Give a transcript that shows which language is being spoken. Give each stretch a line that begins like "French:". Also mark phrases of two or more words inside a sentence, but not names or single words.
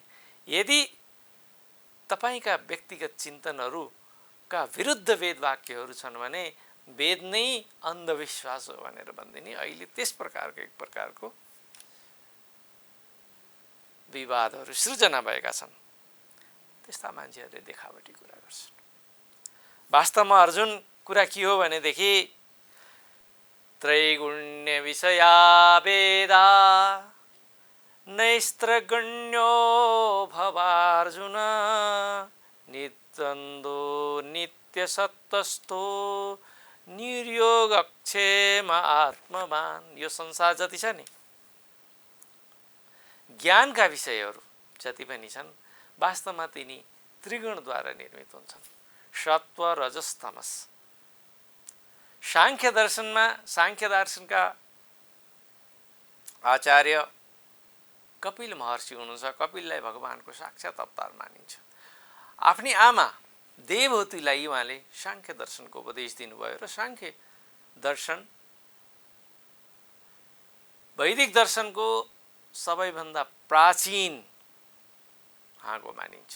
Nepali: यदि तपाईका व्यक्तिगत चिन्तनहरूका विरुद्ध वेद वाक्यहरू छन् भने वेद नै अन्धविश्वास हो भनेर भन्दिने। अहिले त्यस प्रकारको एक प्रकारको विवादहरू सृजना भएका छन्। त्यस्ता मान्छेहरूले देखावटी कुरा गर्छन्। वास्तवमा अर्जुन कुरा के हो भनेदेखि
Sanskrit: त्रैगुण्य विषया वेदा नैस्त्रगण्यो भवार्जुन निद्वन्द्वो नित्यसत्तस्थो निर्योगक्षेम आत्मवान।
Nepali: यो संसार जति छ नि, ज्ञानका विषयहरू जति पनि छन् वास्तवमा तिनी त्रिगुणद्वारा निर्मित हुन्छन्, सत्व रजस तमस। सांख्य दर्शनका आचार्य कपिल महर्षि हुनुहुन्छ। कपिललाई भगवानको साक्षात अवतार मानिन्छ। आफ्नी आमा देवहूतिलाई उहाँले सांख्य दर्शनको उपदेश दिनुभयो र सांख्य दर्शन वैदिक दर्शनको सबैभन्दा प्राचीन हाँगो मानिन्छ।